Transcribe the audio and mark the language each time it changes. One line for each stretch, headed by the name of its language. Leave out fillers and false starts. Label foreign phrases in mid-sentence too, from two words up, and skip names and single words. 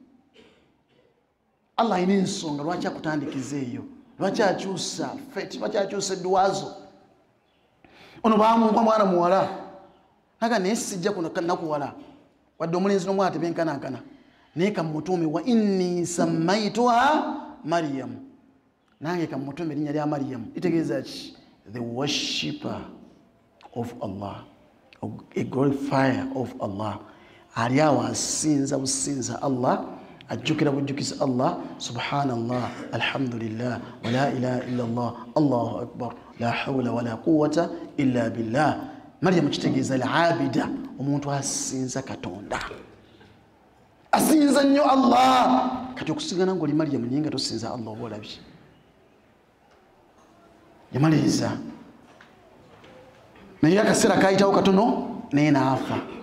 Ganda: Allah ayina ensonga lwaki akutandikiza eyo, lwaki akyusa feti, lwaki akyusa eddwazo. Ono baamuwa mwana muwala naga naye sijja nakuwala wadde omulenzi n'omwana tebenkanankana naye kamutuume
Arabic: وإني سميتها مريم.
Ganda: Nange kamutuume erinnya lya Maryam litegeeza ki?
English: The worshipper of Allah, a glorifier of Allah.
Ganda: Ali awo asinza businza Allah, ajjukira bujjukiza Allah.
Arabic: سبحان الله، الحمد لله، ولا إله إلا الله، الله أكبر، لا حول ولا قوة إلا بالله.
Ganda: Maryam kitegeeza al-abida, omuntu asinza Katonda, asinza nnyo Allah. Kati okusigana ng'oli Maryam naye nga tosinza Allah oba olabye. Yamaliriza naye akaseera kayitawo katono naye naafa.